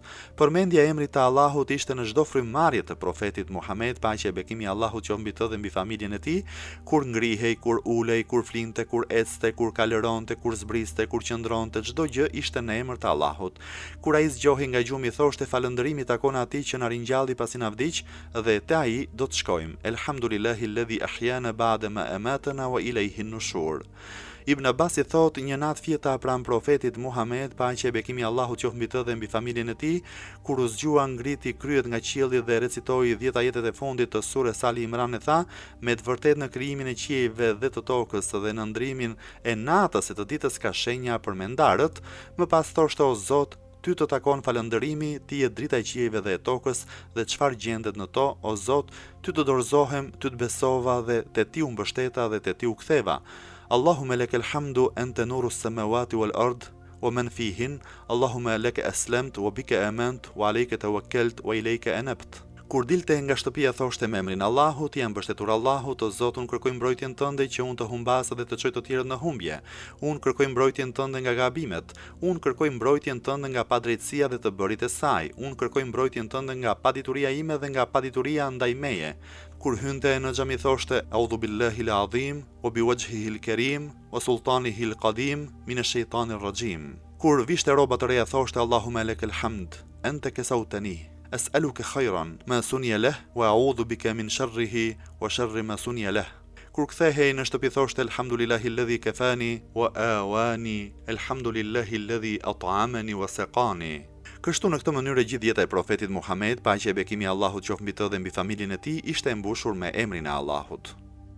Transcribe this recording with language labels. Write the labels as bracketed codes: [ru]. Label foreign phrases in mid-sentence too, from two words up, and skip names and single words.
[sq] Përmendja e emrit të Allahut ishte në çdo frymëmarrje të profetit Muhammed, paqja e bekimi i Allahut qoftë mbi të dhe mbi familjen e tij, kur ngrihej, kur ulej, kur flinte, kur ecte, kur kalëronte, kur zbriste, kur qëndronte, çdo gjë ishte në emër të Allahut. Kur ai zgjohej nga gjumi, thoshte falënderimi takon atij që na ringjalli pasi na vdiq, dhe te ai do të shkojmë. [ar] الحمد لله الذي أحيانا بعد ما أماتنا وإليه النشور. [sq] Ibn Abbas i thot, një natë fjeta pranë profetit Muhammed, paqja e bekimi i Allahut qoftë mbi të dhe mbi familjen e tij, kur u zgjua ngriti kryet nga qielli dhe recitoi 10 ajetet e fundit të surës Ali Imran, e tha, me të vërtetë në krijimin e qiejve dhe të tokës dhe në ndrimin e natës e të ditës ka shenja për mendarët. Më pas thoshte, o Zot, ty të takon falënderimi, ti je drita e qiejve dhe e tokës, dhe çfarë gjendet në to, o Zot, ty të dorëzohem, ty të besova dhe te ti u mbështeta dhe te ti u ktheva. [ar] اللهم لك الحمد أنت نور السماوات والأرض ومن فيهن. اللهم لك أسلمت وبك آمنت وعليك توكلت وإليك أنبت. [sq] Kur dilte nga shtëpia thoshte me emrin Allahut, jam mbështetur Allahut, o Zot, unë kërkoj mbrojtjen tënde që unë të humbas dhe të çoj të tjerët në humbje. Unë kërkoj mbrojtjen tënde nga gabimet. Unë kërkoj mbrojtjen tënde nga padrejtësia dhe të bërit e saj. Unë kërkoj mbrojtjen tënde nga padituria ime dhe nga padituria ndaj meje. Kur hynte në xhami thoshte [ar] أعوذ بالله العظيم وبوجهه الكريم وسلطانه القديم من الشيطان الرجيم. [sq] Kur vishte rroba të reja thoshte [ar] اللهم لك الحمد أنت كسوتني. أسألك خير ما صنع له وأعوذ بك من شره وشر ما صنع له. [sq] Kur kthehej në shtëpi thoshte [ar] الحمد لله الذي كفاني وآواني، الحمد لله الذي أطعمني وسقاني. [sq] Kështu në këtë mënyrë gjithë jeta e profetit Muhammed, paqja e bekimi i Allahut qoftë mbi të dhe mbi familjen e tij, ishte e mbushur me emrin e Allahut.